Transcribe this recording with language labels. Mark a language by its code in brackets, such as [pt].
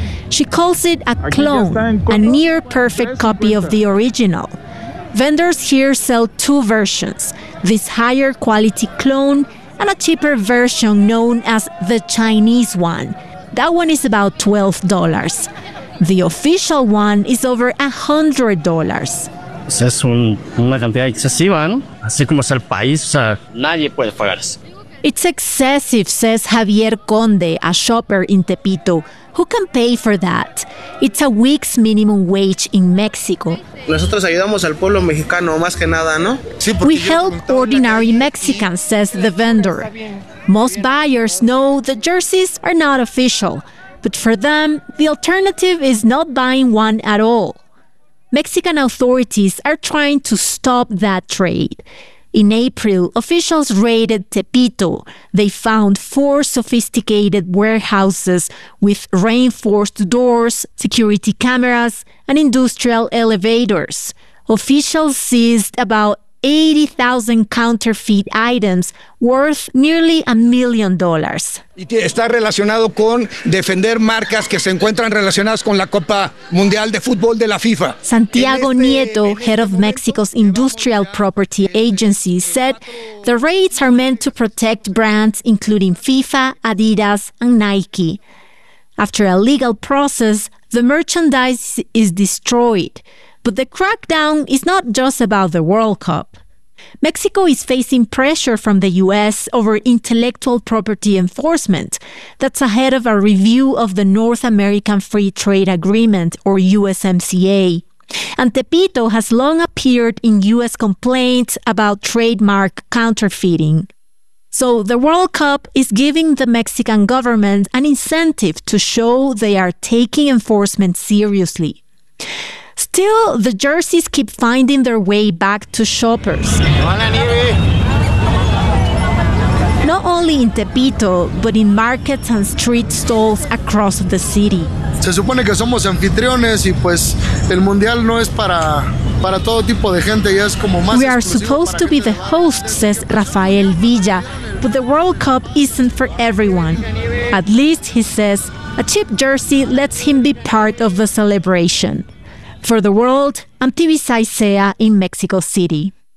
[en] She calls it a clone, a near-perfect copy of the original. Vendors here sell two versions, this higher-quality clone and a cheaper version known as the Chinese one. That one is about $12. The official one is over $100. [es] Es una cantidad excesiva, ¿no? Así como es el país, o sea, nadie puede pagar eso. [en] It's excessive, says Javier Conde, a shopper in Tepito. Who can pay for that? It's a week's minimum wage in Mexico. [es] Nosotros ayudamos al pueblo mexicano, más que nada, ¿no? Sí, [en] we help ordinary Mexicans, says the vendor. Most buyers know the jerseys are not official, but for them, the alternative is not buying one at all. Mexican authorities are trying to stop that trade. In April, officials raided Tepito. They found four sophisticated warehouses with reinforced doors, security cameras, and industrial elevators. Officials seized about 80,000 counterfeit items worth nearly $1 million. [es] Está relacionado con defender marcas que se encuentran relacionadas con la Copa Mundial de Fútbol de la FIFA. [en] Santiago Nieto, head of Mexico's Industrial Property Agency, said the raids are meant to protect brands including FIFA, Adidas, and Nike. After a legal process, the merchandise is destroyed. But the crackdown is not just about the World Cup. Mexico is facing pressure from the US over intellectual property enforcement that's ahead of a review of the North American Free Trade Agreement, or USMCA. And Tepito has long appeared in US complaints about trademark counterfeiting. So the World Cup is giving the Mexican government an incentive to show they are taking enforcement seriously. Still, the jerseys keep finding their way back to shoppers. Not only in Tepito, but in markets and street stalls across the city. [es] Se supone que somos anfitriones y pues el mundial no es para todo tipo de gente, ya es como más. [en] We are supposed to be the host, says Rafael Villa, but the World Cup isn't for everyone. At least, he says, a cheap jersey lets him be part of the celebration. For the world, I'm TV's Isaiah in Mexico City.